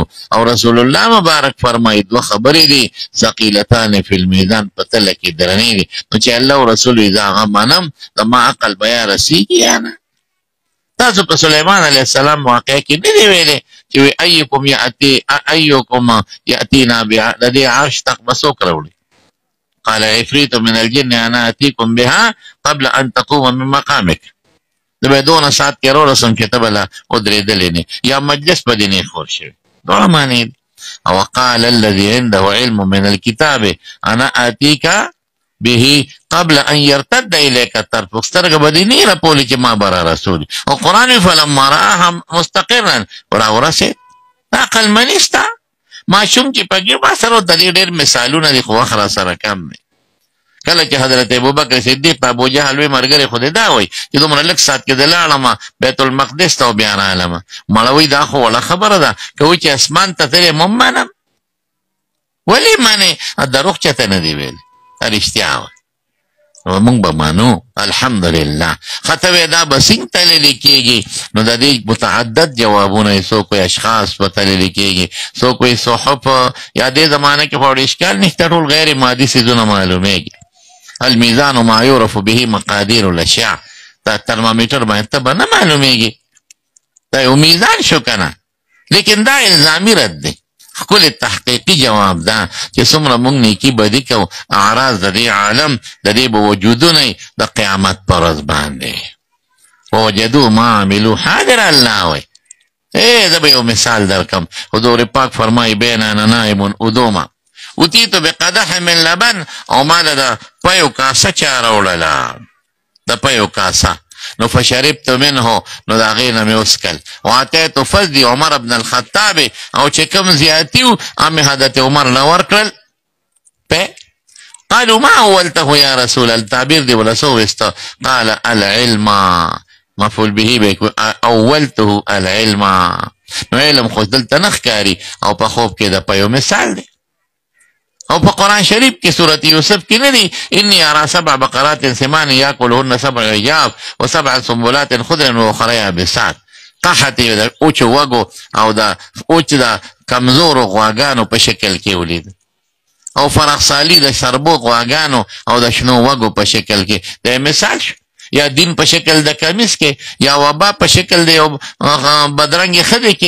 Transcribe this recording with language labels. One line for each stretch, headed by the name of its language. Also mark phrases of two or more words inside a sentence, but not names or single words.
Pashto: او رسول الله مبارک فرمایي دوه خبرې دي
Arabic: ثقیلتان فی المیزان،
Pashto: په تله کې درنې دي. نو چې الله او رسول وي زه هغه منم، زما عقل به یا رسېږي یا نه. تاسو په سلیمان علیه السلام واقعه کې نه دی ویلې چې وی
Arabic: ایکم یأتینا
Pashto: د دې عرش تخت به څوک راوړي؟
Arabic: قال عفریت من الجن انا اتیکم بها قبل ان تقوم من مقامک.
Pashto: د به دونه ساعت کې راورسم چې ته به لا ودرېدلې نه یا مجلس به دې نه خور شوی. دواړه معنی دي.
Arabic: او قال الذي عنده علم من الكتاب انا اتیک به قبل ان يرتد اليك طرفك.
Pashto: سترګه به دې نه راپولي چې ما به را رسولي. او قرآن
Arabic: فلما رآها مستقرا
Pashto: راورسېد. دا عقل مني شته. ماشوم چې پکې ما سره د دې ډېر مثالونه دي خو وخت را سره کم دی. کله چې حضرت ابوبکر صدیق ته ابوجهل وی ملګری خو دې دا وایي چې دومره لږ ساعت کې د لاړم بیت المقدس ته او بیا راغلم. مړه وایي دا خو وړه خبره ده، که وایي چې اسمان ته تلې مم منم. ولې منې؟ دروغ چاته نه دی ویلی، رښتیا وایي. مونږ به مانو الحمدلله. خطوې دا به څنګه تللی کېږي؟ نو د دې متعدد جوابونه، څوک وایي اشخاص به تللی کېږي، څوک وایي صحف، یا دې زمانه کې خو اشکال نشته، ټول غیر مادي څیزونه معلومیږي.
Arabic: الميزان ما يعرف به مقادير الاشياء،
Pashto: دا ترمامیټر باندې ته به نه معلومیږي، دا یو میزان شو کنه. لیکن دا الزامي رد دی. ښکلی تحقیقي جواب دا چې څومره موږ نیکي بدي کوو، اعراض د دې عالم د دې به وجودونه د قیامت په ورځ باندې
Arabic: ووجدوا ما عملوا حاضر.
Pashto: الله وایي زه به یو مثال درکم. حضور پاک فرمایي
Arabic: بین انا نائم ادوما اتیت بقدح من لبن،
Pashto: او ما له د پیو کاسه چا راوړله، د پیو کاسه، نو
Arabic: فشربت منه،
Pashto: نو د هغې نه مې وڅکل.
Arabic: واتیت فضلي عمر بن الخطاب،
Pashto: او چې کوم زیاتي و مې حضرت عمر له ورکړل.
Arabic: قالوا ما اولته یا رسول الله،
Pashto: تعبیر دی ولا څه وسته؟
Arabic: قال العلم،
Pashto: مفعول به
Arabic: به اولته العلم،
Pashto: نو علم خو دلته نه ښکاري، او په خوب کې د پیو مثال دی. او په قرآن شریف کې سورة یوسف کې نه دی
Arabic: انی ارى 7 بقرات سمان یاکلهن 7 عجاف و7 سنبلات خضر واخرى یابسات.
Pashto: قحط د اوچ وګو او د اوچ د کمزورو غواګانو په شکل کې ولید، او فرخسالی د شربو غواګانو او د شنو وګو په شکل کې. د مثال شو، یا دین په شکل د کمیس کې، یا وبا په شکل د یو بدرنګې ښځې کې.